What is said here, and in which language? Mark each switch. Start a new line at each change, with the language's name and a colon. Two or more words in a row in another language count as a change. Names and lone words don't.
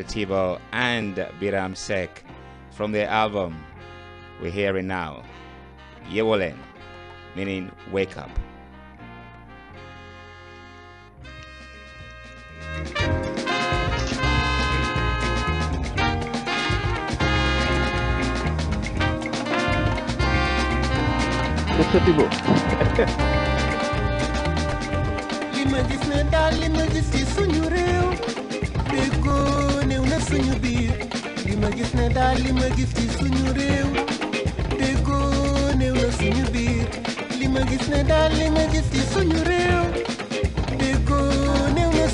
English: Thibaut and Biram Seck, from their album we're hearing now, Awale, meaning wake up. Mr. Thibaut.
Wolof: Lima gis ne daal lima gis ci suñu réew déggoo néew na suñu biir lima gis ne daal lima gis ci suñu réew déggoo néew na suñu biir lima gis ne daal lima gis ci suñu réew déggoo néew na